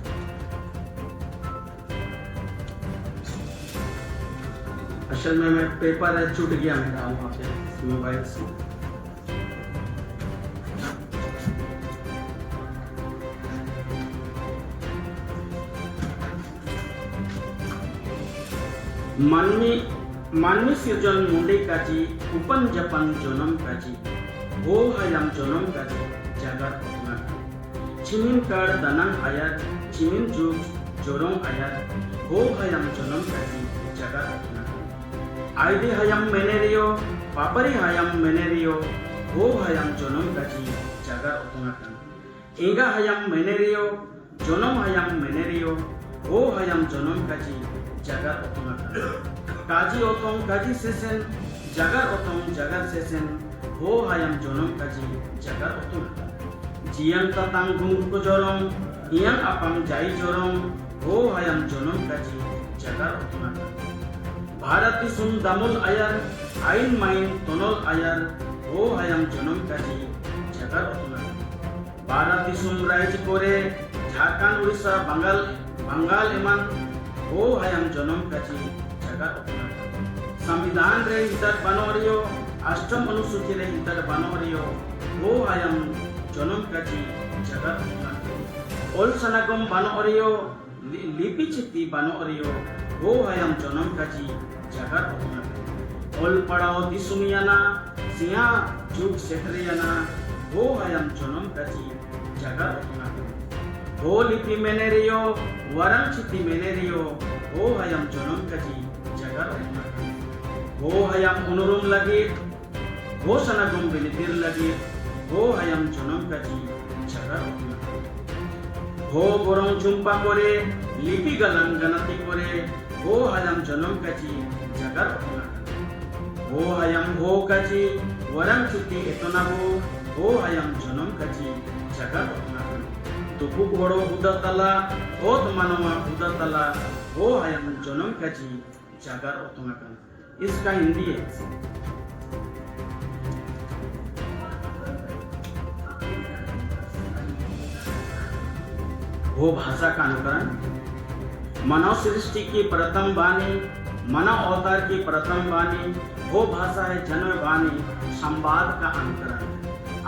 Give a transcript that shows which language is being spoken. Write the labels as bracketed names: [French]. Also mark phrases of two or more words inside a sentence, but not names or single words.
[Hindi] असल में मैं पेपर छूट गया मेरा वहाँ पे मोबाइल से। [Ho] मानवी सृजन मुंडे काजी उपन जपन जोनम काजी हो हयम जोनम काजी जागर ओतना चिमिन कर दनंग आयर चिमिन जुग जोरों आयर हो हयम जोनम काजी जागर ओतना आइदे हयम मेनेरियो पापरी हयम मेनेरियो हो हयम जोनम काजी जागर ओतना एगा हयम मेनेरियो जोनम हयम मेनेरियो हो हयम जोनम काजी जागर ओतना काजी ओतों काजी सेसेन जागर ओतों जागर सेसेन हो हयम जोनम काजी जागर ओतों जियंग ततांग गुंग को जोरों इयंग अपंग जाई जोरों हो हयम जोनम काजी जागर ओतों भारत दिसुम दामुल आयर आइन माइन तोनोल आयर हो हयम जोनम काजी जागर ओतों भारत दिसुम राइज कोरे झारखंड उड़ीसा बंगाल एमन हो हयम जोनम काजी संविधान रे हितर बनोरियो [Hindi] अष्टम अनुसूची [Ho] रे हितर बनोरियो हो हयम जोनम काजी जगत ओल सनागम बनोरियो लिपि चित्ती बनोरियो हो हयम जोनम काजी जगत ओल पड़ाओ दिसुमियाना सिया जुग सेठरियाना हो हयम जोनम काजी जगत हो लिपि मेनेरियो वरम चित्ती मेनेरियो हो हयम जोनम काजी हो हयम उनुरुम लगी हो सनगुम बिलितिर लगी हो हयम जोनम काजी जगर हो बोरों चुम्पा कोरे लिपि गलम गणति कोरे हो हयम जोनम काजी जगर हो हयम हो काजी वरम चुती एतनाबो हो हयम जोनम काजी जगर तुपु घोड़ो हुदतला हो तमनवा हुदतला हो हयम जोनम काजी जागर ओतों [Hindi] इसका हिंदी है। वो भाषा का अनुकरण मानव सृष्टि की प्रथम वाणी, मानव अवतार की प्रथम वाणी, वो भाषा है जन्म वाणी, संवाद का अनुकरण।